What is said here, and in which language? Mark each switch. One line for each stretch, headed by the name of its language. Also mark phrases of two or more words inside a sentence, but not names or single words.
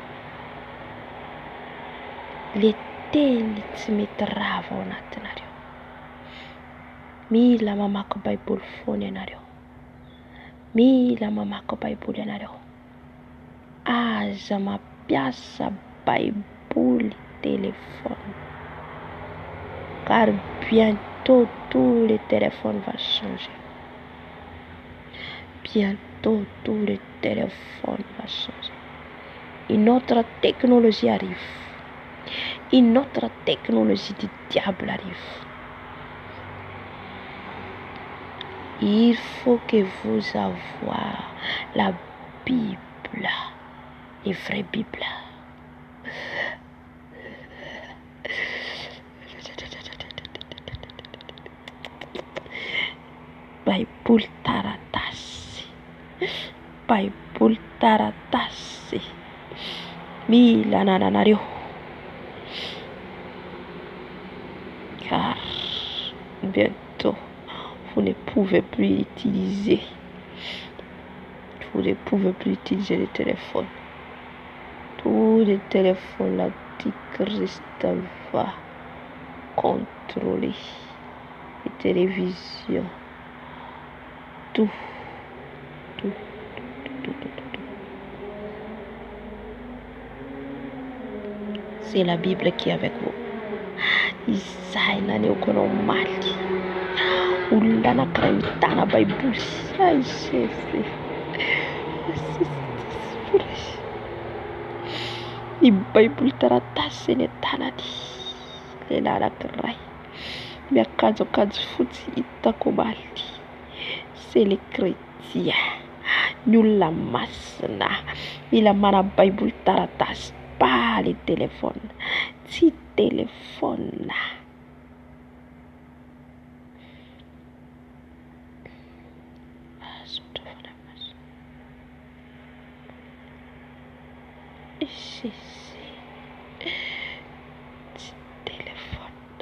Malagasy: Le teny tsy mety rava ao anatinareo. Mila mamaky Baiboly foana ianareo. Mila mamaky Baiboly ianareo. Aza mampiasa Baiboly téléphone.
French: Car bientôt tous les téléphones vont changer. Bientôt tous les téléphones vont changer. Une autre technologie arrive. Une autre technologie du diable arrive. Il faut que vous ayez la Bible, les vraies Bibles.
Malagasy: Baiboly taratasy. Baiboly taratasy. Mila ananareo.
French: Car bientôt vous ne pouvez plus utiliser. Vous ne pouvez plus utiliser les téléphones. Tous les téléphones, l'Antichrist va contrôler. Les télévisions. Tout. C'est la Bible qui est avec vous.
Malagasy: Izay naneoko anao maly. Olona anankiray mitana Baiboly. Ay Jésus. Ny Baiboly taratasy ny tanany. Lehilahy anankiray miakanjoakanjo fotsy hitako maly.
French: C'est les chrétiens.
Malagasy: Ny olona masina mila mana Baiboly taratasy.
French: Pas les téléphones.
Malagasy: Tsy téléphone.
French: Téléphone.